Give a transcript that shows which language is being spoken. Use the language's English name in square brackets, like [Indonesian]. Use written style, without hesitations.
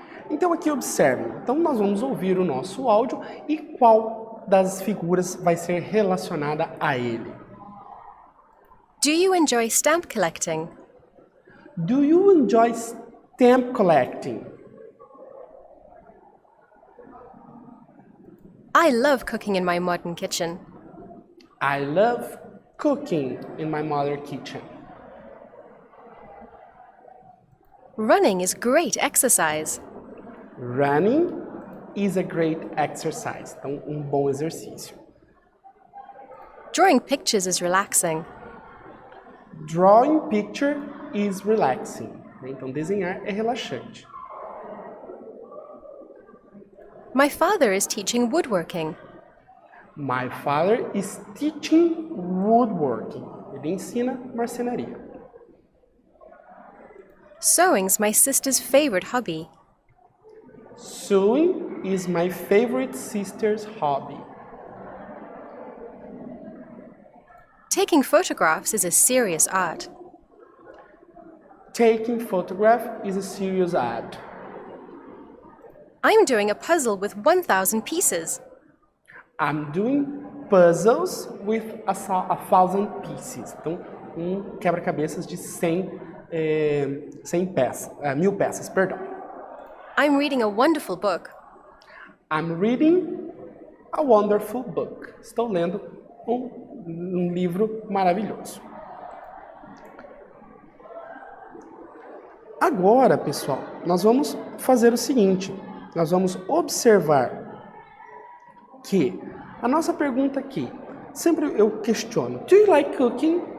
[Portuguese] Então aqui observem, então nós vamos ouvir o nosso áudio e qual das figuras vai ser relacionada a ele. [English] Do you enjoy stamp collecting? Do you enjoy stamp collecting? I love cooking in my modern kitchen. I love cooking in my mother's kitchen. Running is great exercise. Running is a great exercise. [Portuguese] Então, bom exercício. [English] Drawing pictures is relaxing. Drawing picture is relaxing. [Portuguese] Então, desenhar é relaxante. [English] My father is teaching woodworking. My father is teaching woodworking. [Portuguese] Ele ensina marcenaria. [English] Sewing's my sister's favorite hobby. Sewing is my favorite sister's hobby. Taking photographs is a serious art. Taking photograph is a serious art. I'm doing a puzzle with 1,000 pieces. I'm doing puzzles with 1,000 pieces. [Portuguese] Então, quebra-cabeças de 1.000 peças, perdão. [English] I'm reading a wonderful book. I'm reading a wonderful book. [Portuguese] Estou lendo um livro maravilhoso. Agora, pessoal, nós vamos fazer o seguinte. Nós vamos observar que a nossa pergunta aqui, sempre eu questiono, [English] do you like cooking?